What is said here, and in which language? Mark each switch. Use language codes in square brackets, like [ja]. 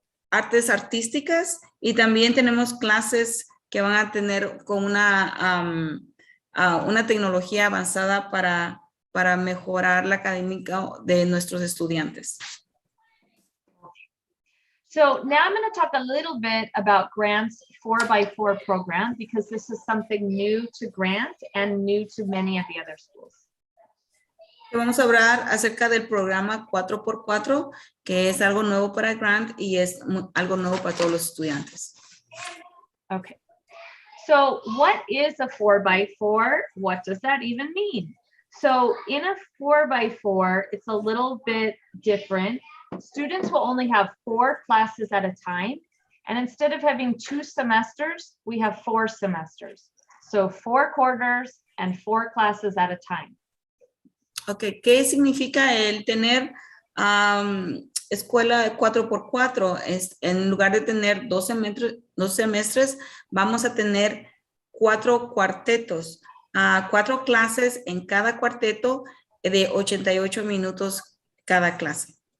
[es] artes artísticas y también tenemos clases que van a tener con una tecnología avanzada para mejorar la académica de nuestros estudiantes. [en] So now I'm going to talk a little bit about Grant's 4x4 program, because this is something new to Grant and new to many of the other schools. [es] Vamos a hablar acerca del programa 4x4, que es algo nuevo para Grant y es algo nuevo para todos los estudiantes. [en] Okay. So what is a 4x4? What does that even mean? So in a 4x4, it's a little bit different. Students will only have 4 classes at a time. And instead of having 2 semesters, we have 4 semesters. So 4 quarters and 4 classes at a time. [es] Ok, ¿qué significa el tener escuela de 4x4? En lugar de tener 2 semestres, vamos a tener 4 cuartetos. 4 clases en cada cuarteto de 88 minutos cada clase.